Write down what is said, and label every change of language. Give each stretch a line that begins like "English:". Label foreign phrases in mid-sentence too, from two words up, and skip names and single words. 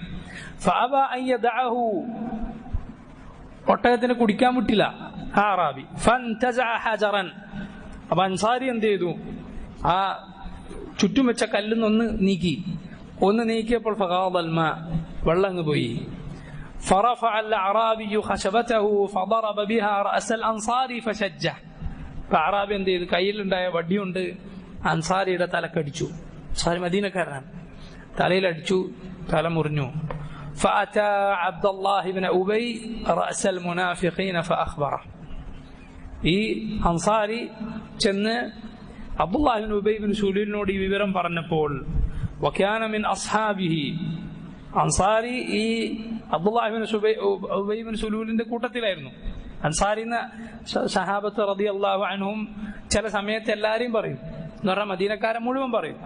Arabic: فأبى أن يدعه,
Malayalam: ഒട്ടകത്തിന് കുടിക്കാൻ വിട്ടില്ല ആ അറാബി.
Arabic: فانتزع حجرا,
Malayalam: അപ്പൊ അൻസാരി എന്ത് ചെയ്തു? ആ ചുറ്റും വെച്ച കല്ലിന്നൊന്ന് നീക്കി. നീക്കിയപ്പോൾ
Arabic: فغاض الماء,
Malayalam: വെള്ളം അങ്ങ് പോയി.
Arabic: فرفع الأعرابي خشبته فضرب بها رأس الأنصاري فشجه.
Malayalam: അറാബി എന്ത് ചെയ്തു? കയ്യിലുണ്ടായ വടിയുണ്ട് അൻസാരിയുടെ തലക്കടിച്ചു. അൻസാരി മദീനക്കാരനാണ്. തലയിലടിച്ചു, തല മുറിഞ്ഞു.
Arabic: فأتى عبد الله بن أبي رأس المنافقين فأخبره.
Malayalam: ഈ അൻസാരി ചെന്ന് അബ്ദുല്ലാഹി ബിൻ ഉബൈ ബിൻ സുലൂലിനോട് ഈ വിവരം പറഞ്ഞപ്പോൾ
Arabic: وكان من أصحابه,
Malayalam: അൻസാരി ഈ അബ്ദുല്ലാഹി ബിൻ ഉബൈ ബിൻ സുലൂലിന്റെ കൂട്ടത്തിലായിരുന്നു. അൻസാരി എന്ന സഹാബത്ത്
Arabic: رضي الله عنهم
Malayalam: ചില സമയത്ത് എല്ലാരെയും പറയും, എന്ന് പറഞ്ഞാൽ മദീനക്കാരെ മുഴുവൻ പറയും.